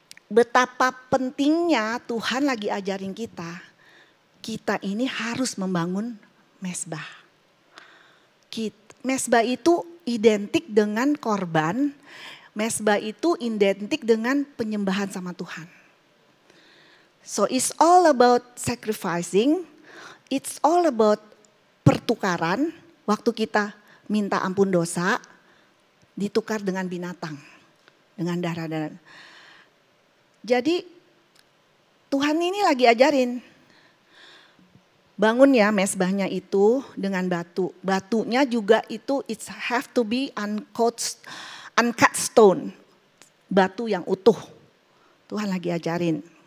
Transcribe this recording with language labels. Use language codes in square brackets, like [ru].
[id] Betapa pentingnya Tuhan lagi ajarin kita. Kita ini harus membangun mezbah. Mezbah itu identik dengan korban. Mezbah itu identik dengan penyembahan sama Tuhan. [en] So it's all about sacrificing. It's all about pertukaran. [id] Waktu kita minta ampun dosa, ditukar dengan binatang. Dengan darah. Jadi Tuhan ini lagi ajarin. Bangun ya mezbahnya itu dengan batu. Batunya juga itu [en] it have to be uncut stone. [id] Batu yang utuh. Tuhan lagi ajarin.